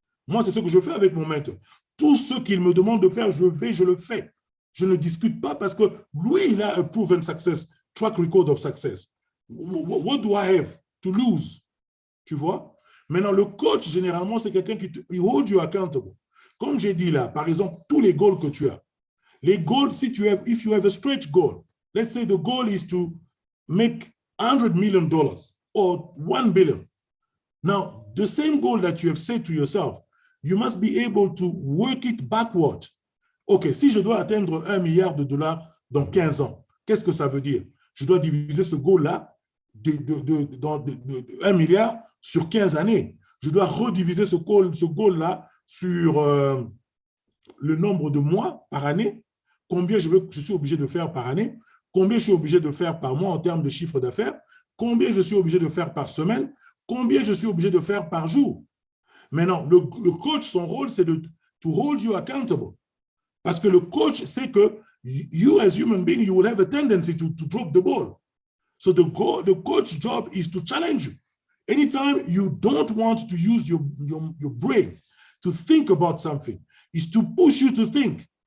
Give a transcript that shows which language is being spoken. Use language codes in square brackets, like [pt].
[fr] Moi, c'est ce que je fais avec mon mentor. Tout ce qu'il me demande de faire, je le fais. Je ne discute pas parce que lui, il a un [en] proven success, track record of success. What do I have to lose? [fr] Tu vois? Maintenant, le coach, généralement, c'est quelqu'un qui [en] hold you accountable. [fr] Comme j'ai dit là, par exemple, tous les goals que tu as. [en] Les goals, if you have a stretch goal, let's say the goal is to make $100 million or $1 billion. Now, the same goal that you have set to yourself, you must be able to work it backward. [fr] OK, si je dois atteindre $1 milliard dans 15 ans, qu'est-ce que ça veut dire? Je dois diviser ce goal-là de 1 milliard sur 15 années. Je dois rediviser ce goal-là sur le nombre de mois par année, combien je suis obligé de faire par année, combien je suis obligé de faire par mois en termes de chiffre d'affaires, combien je suis obligé de faire par semaine, combien je suis obligé de faire par jour. Maintenant, le coach, son rôle, c'est [en] to hold you accountable. [fr] Parce que le coach sait que [en] you, as human being, you will have a tendency to drop the ball. So the coach's job is to challenge you. Anytime you don't want to use your brain to think about something, is to push you to think.